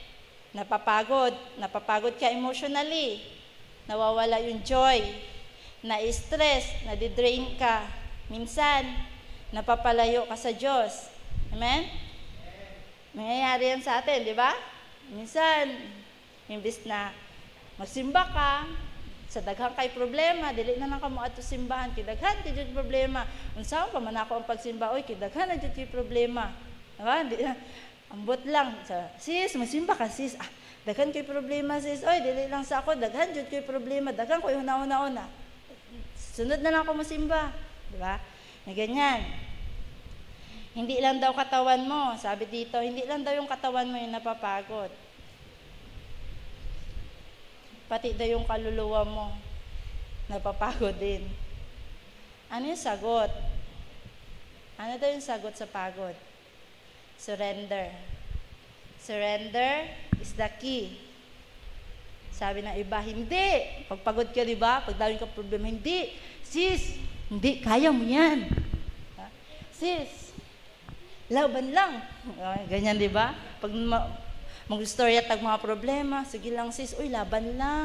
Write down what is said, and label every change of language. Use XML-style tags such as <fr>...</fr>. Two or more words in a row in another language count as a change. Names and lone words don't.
<tl>Napapagod ka emotionally, nawawala yung joy, na-stress, nadidrain ka, minsan, napapalayo ka sa Diyos. Amen? Nangyayari yan sa atin, di ba? Minsan, imbis na magsimba ka,</tl> <ceb>sa daghang kay problema, dili na lang kamo ato simbahan, kidaghan ti jud problema. Unsaon pa man ako ang pagsimba, oy kidaghan na jud ti problema. Diba? Ambot lang. Sis, magsimba ka sis. Daghan kay problema sis. Oy, dili lang sa ako, daghan jud kay problema, daghan ko una. Sunod na lang ako masimba,</ceb> <tl>di ba? Na ganyan. Hindi lang daw katawan mo, sabi dito, hindi lang daw yung katawan mo yung napapagod. Pati daw yung kaluluwa mo, napapagod din. Ano yung sagot? Ano daw yung sagot sa pagod?</tl> <en>Surrender. Surrender is the key.</en> <tl>Sabi ng iba, hindi. Pagpagod ka, di ba? Pag dami ka problema, hindi. Sis, hindi, kaya mo yan. Sis, laban lang. Ganyan, di ba?</tl> <ceb>Pag mag-storya tag mga problema, sige lang sis, uy,</ceb> <tl>laban lang.</tl>